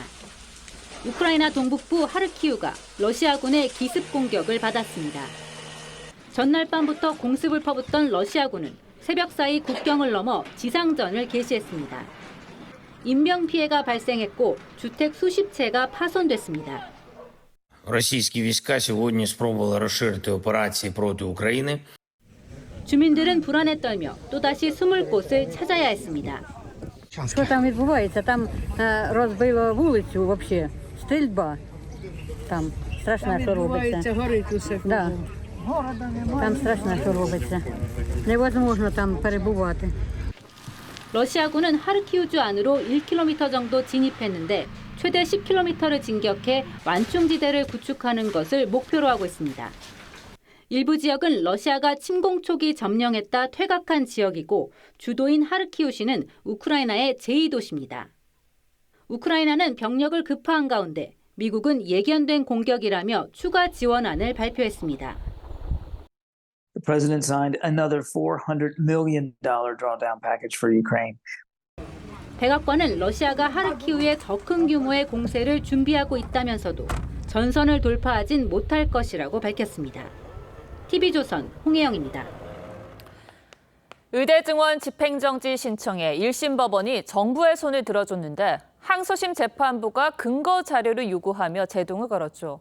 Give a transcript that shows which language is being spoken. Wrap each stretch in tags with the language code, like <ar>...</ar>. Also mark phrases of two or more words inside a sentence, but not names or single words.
<ko>우크라이나 동북부 하르키우가 러시아군의 기습 공격을 받았습니다. 전날 밤부터 공습을 퍼붓던 러시아군은 새벽 사이 국경을 넘어 지상전을 개시했습니다. 인명피해가 발생했고 주택 수십 채가 파손됐습니다.</ko> <uk>Російські війська сьогодні спробували розширити операції проти України.</uk> <ko>주민들은 불안에 떨며 또다시 숨을 곳을 찾아야 했습니다.</ko> <uk>Що там відбувається? Там розбило вулицю взагалі, стрільба. Там страшно, що робиться. Горить усе. Да. Там страшно, що робиться. Невозможно там перебувати.</uk> <ko>러시아군은 하르키우주 안으로 1km 정도 진입했는데 최대 10km를 진격해 완충지대를 구축하는 것을 목표로 하고 있습니다. 일부 지역은 러시아가 침공 초기 점령했다 퇴각한 지역이고 주도인 하르키우시는 우크라이나의 제2도시입니다. 우크라이나는 병력을 급파한 가운데 미국은 예견된 공격이라며 추가 지원안을 발표했습니다.</ko> <en>The president signed another $400 million drawdown package for Ukraine.</en> <ko>백악관은 러시아가 하르키우에 더 큰 규모의 공세를 준비하고 있다면서도 전선을 돌파하진 못할 것이라고 밝혔습니다. TV조선 홍혜영입니다. 의대 증원 집행정지 신청에 1심 법원이 정부의 손을 들어줬는데 항소심 재판부가 근거 자료를 요구하며 제동을 걸었죠.</ko>